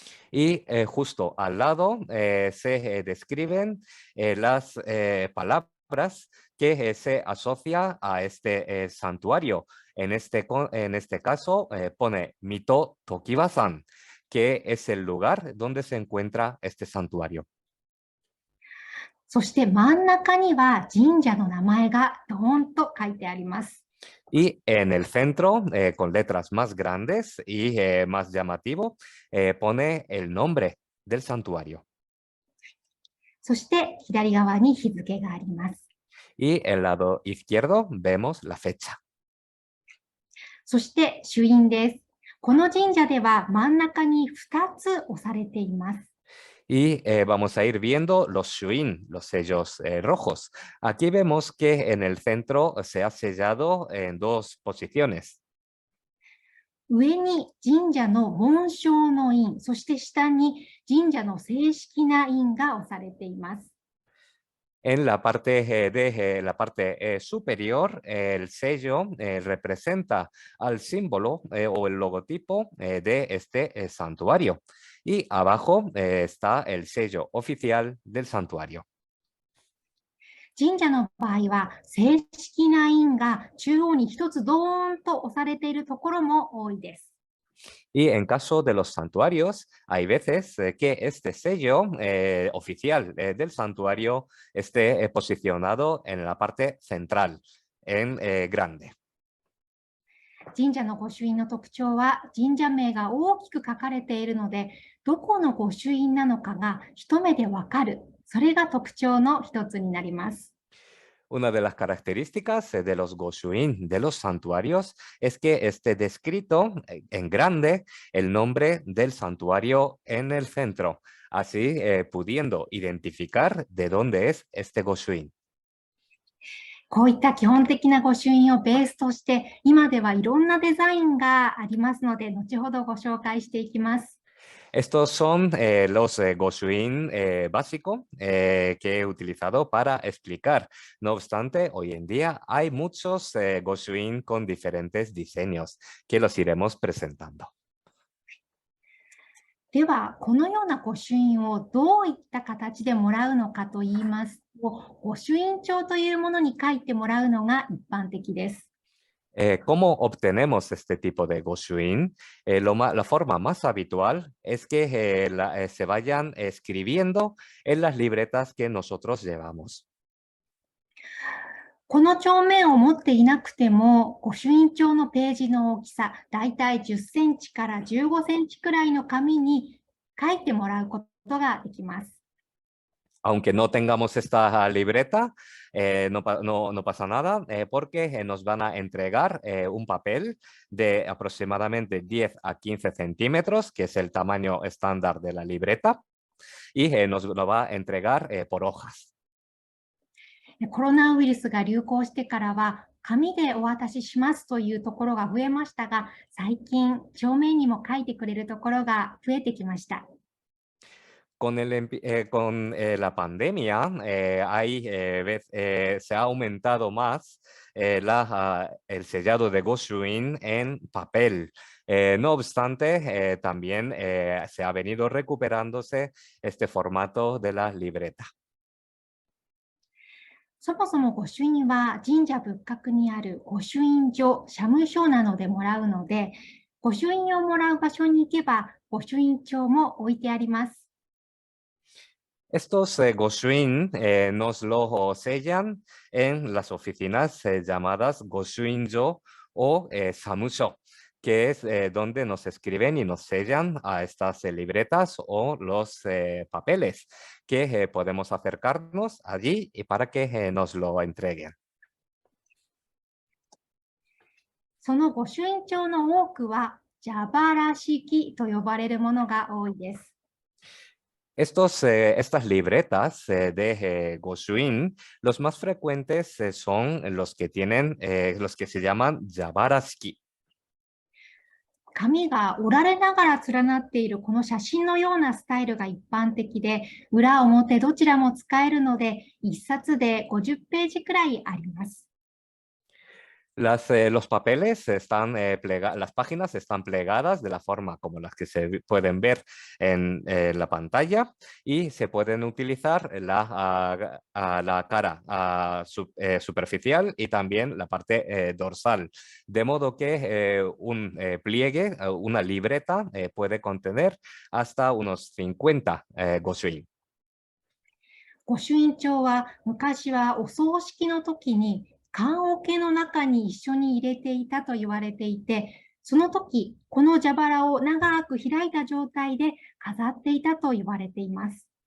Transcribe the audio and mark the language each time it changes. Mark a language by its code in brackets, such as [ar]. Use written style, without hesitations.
[es] Y justo al lado se describen las palabras que se asocia a este santuario. En este caso pone Mito Tokiwa-san, que es el lugar donde se encuentra este santuario. [ja] そして真ん中には神社の名前がドーンと書いてあります。 [es] Y en el centro, con letras más grandes y más llamativo, pone el nombre del santuario. [ja] そして左側に日付があります。 [es] Y el lado izquierdo vemos la fecha. [ja] そして朱印です。この神社では真ん中に2つ押されています。 [es] Y vamos a ir viendo los shuin, los sellos rojos. Aquí vemos que en el centro se ha sellado en dos posiciones. [ja] 上に神社の紋章の印、そして下に神社の正式な印が押されています。 [es] En la parte superior, el sello representa al símbolo o el logotipo de este santuario. Y abajo está el sello oficial del santuario. [ja] 神社の場合は正式な印が中央に一つドーンと押されているところも多いです。 [es] Y en caso de los santuarios, hay veces que este sello oficial del santuario esté posicionado en la parte central, en grande. [ja] 神社の御朱印の特徴は神社名が大きく書かれているので、どこの御朱印なのかが一目でわかる。それが特徴の一つになります。 [es] Una de las características de los Goshuin de los santuarios es que esté descrito en grande el nombre del santuario en el centro, así pudiendo identificar de dónde es este Goshuin. [ja] こういった基本的な御朱印をベースとして、今ではいろんなデザインがありますので、後ほどご紹介していきます。 [es] Estos son los Goshuin básicos que he utilizado para explicar. No obstante, hoy en día hay muchos Goshuin con diferentes diseños que los iremos presentando. [ja] では、このような御朱印をどういった形でもらうのかといいますと、御朱印帳というものに書いてもらうのが一般的です。 [es] ¿Cómo obtenemos este tipo de Goshuin? La forma más habitual es que se vayan escribiendo en las libretas que nosotros llevamos. [ja] この帳面を持っていなくても、御朱印帳のページの大きさ、だいたい10センチから15センチくらいの紙に書いてもらうことができます。 [es] Aunque no tengamos esta libreta, no pasa nada porque nos van a entregar un papel de aproximadamente 10 a 15 centímetros, que es el tamaño estándar de la libreta, y nos lo va a entregar por hojas. [ja] コロナウイルスが流行してからは、紙でお渡ししますというところが増えましたが、最近、正面にも書いてくれるところが増えてきました。 [es] Con la pandemia se ha aumentado más el sellado de Goshuin en papel. No obstante, también se ha venido recuperándose este formato de la libreta. [ja] そもそも御朱印は神社仏閣にある御朱印所、社務所などでもらうので、御朱印をもらう場所に行けば御朱印帳も置いてあります。 [es] Estos Goshuin nos lo sellan en las oficinas llamadas Goshuinjo o Samusho, que es donde nos escriben y nos sellan a estas libretas o los papeles, que podemos acercarnos allí y para que nos lo entreguen. [ja] その御朱印帳の多くは蛇腹式と呼ばれるものが多いです。 [es] Estas libretas de Goshuin, los más frecuentes son los que se llaman Yabaraski. [ja] 紙が折られながら連なっているこの写真のようなスタイルが一般的で、裏表どちらも使えるので、1冊で50ページくらいあります。 [es] Los papeles las páginas están plegadas de la forma como las que se pueden ver en la pantalla y se pueden utilizar la cara superficial y también la parte dorsal. De modo que un pliegue, una libreta puede contener hasta unos 50 Goshuin. [ja] 御朱印帳は昔はお葬式の時に棺桶の中に一緒に入れていたと言われていて、その時、この蛇腹を長く開いた状態で飾っていたと言われています。